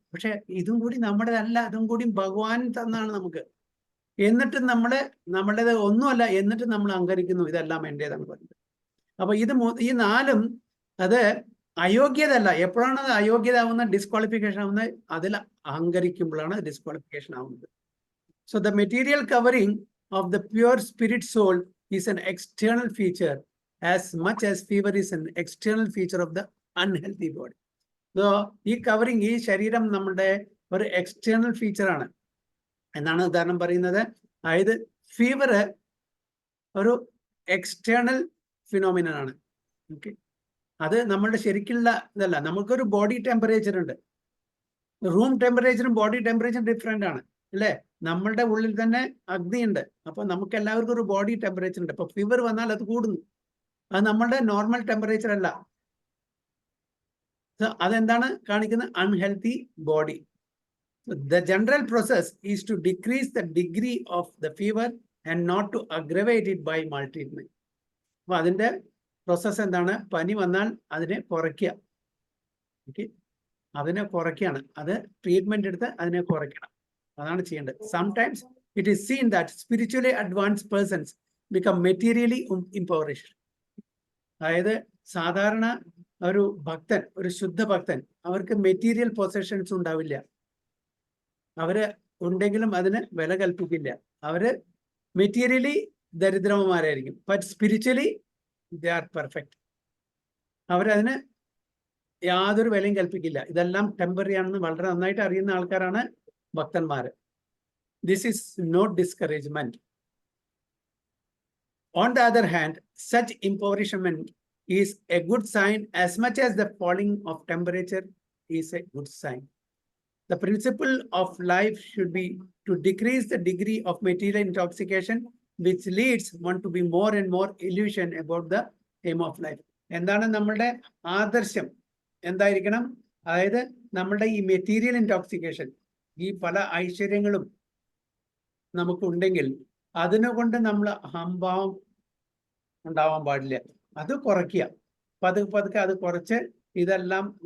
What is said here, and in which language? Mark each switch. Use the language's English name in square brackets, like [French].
[Malayalam] പക്ഷെ ഇതും കൂടി നമ്മുടേതല്ല, ഇതും കൂടി ഭഗവാൻ തന്നാണ് നമുക്ക്. എന്നിട്ട് നമ്മളുടേത് ഒന്നുമല്ല, എന്നിട്ട് നമ്മൾ അഹങ്കരിക്കുന്നു ഇതെല്ലാം എൻ്റേതാണ് പറയുന്നത്. അപ്പൊ ഈ 4ഉം അത് അയോഗ്യതല്ല. എപ്പോഴാണ് അത് അയോഗ്യത ആവുന്നത്, ഡിസ്ക്വാളിഫിക്കേഷൻ ആവുന്നത്? അതിൽ അഹങ്കരിക്കുമ്പോഴാണ് ഡിസ്ക്വാളിഫിക്കേഷൻ ആവുന്നത്. [English] So the material covering of the pure spirit soul is an external feature as much as fever is an external feature of the unhealthy body. [Malayalam] So ഈ കവറിങ്, ഈ ശരീരം നമ്മുടെ ഒരു എക്സ്റ്റേണൽ ഫീച്ചർ ആണ് എന്നാണ് ഉദാഹരണം പറയുന്നത്. അതായത് ഫീവർ ഒരു എക്സ്റ്റേണൽ ഫിനോമിനൻ ആണ്. ഓക്കെ, അത് നമ്മളുടെ ശരിക്കുള്ള ഇതല്ല. നമുക്കൊരു ബോഡി ടെമ്പറേച്ചർ ഉണ്ട്, റൂം ടെമ്പറേച്ചറും ബോഡി ടെമ്പറേച്ചറും ഡിഫറെന്റ് ആണ് അല്ലേ? നമ്മളുടെ ഉള്ളിൽ തന്നെ അഗ്നിയുണ്ട്. അപ്പൊ നമുക്ക് എല്ലാവർക്കും ഒരു ബോഡി ടെമ്പറേച്ചർ ഉണ്ട്. അപ്പൊ ഫീവർ വന്നാൽ അത് കൂടുന്നു, അത് നമ്മളുടെ നോർമൽ ടെമ്പറേച്ചർ അല്ല. അതെന്താണ് കാണിക്കുന്നത്? Unhealthy body. [English] The general process is to decrease the degree of the fever and not to aggravate it by maltreatment. [Malayalam] അപ്പൊ അതിന്റെ പ്രോസസ് എന്താണ്? പനി വന്നാൽ അതിനെ കുറയ്ക്കുക. ഓക്കെ, അതിനെ കുറയ്ക്കുകയാണ്, അത് ട്രീറ്റ്മെന്റ് എടുത്ത് അതിനെ കുറയ്ക്കണം, അതാണ് ചെയ്യേണ്ടത്. [English] Sometimes it is seen that spiritually advanced persons become materially impoverished. [Malayalam] അതായത് സാധാരണ ഒരു ഭക്തൻ, ഒരു ശുദ്ധ ഭക്തൻ, അവർക്ക് മെറ്റീരിയൽ പൊസഷൻസ് ഉണ്ടാവില്ല. അവര് ഉണ്ടെങ്കിലും അതിന് വില കൽപ്പിക്കില്ല. അവര് materially ദരിദ്രന്മാരായിരിക്കും, [English] But spiritually they are perfect. [Malayalam] അവരതിന് യാതൊരു വിലയും കൽപ്പിക്കില്ല. ഇതെല്ലാം ടെമ്പററി ആണെന്ന് വളരെ നന്നായിട്ട് അറിയുന്ന ആൾക്കാരാണ് ഭക്തന്മാര്. [English] This is not discouragement. On the other hand, such impoverishment is a good sign as much as the falling of temperature is a good sign. The principle of life should be to decrease the degree of material intoxication, which leads one to be more and more illusion about the aim of life. [Malayalam] എന്താണ് നമ്മളുടെ ആദർശം? എന്തായിരിക്കണം? അതായത് നമ്മളുടെ ഈ material intoxication, ഈ പല ഐശ്വര്യങ്ങളും നമുക്കുണ്ടെങ്കിൽ അതിനെക്കൊണ്ട് നമ്മൾ അഹംഭാവം ഉണ്ടാവാൻ പാടില്ല. അത് കുറയ്ക്കുക, പതുക്കെ പതുക്കെ അത് കുറച്ച് ഇതെല്ലാം.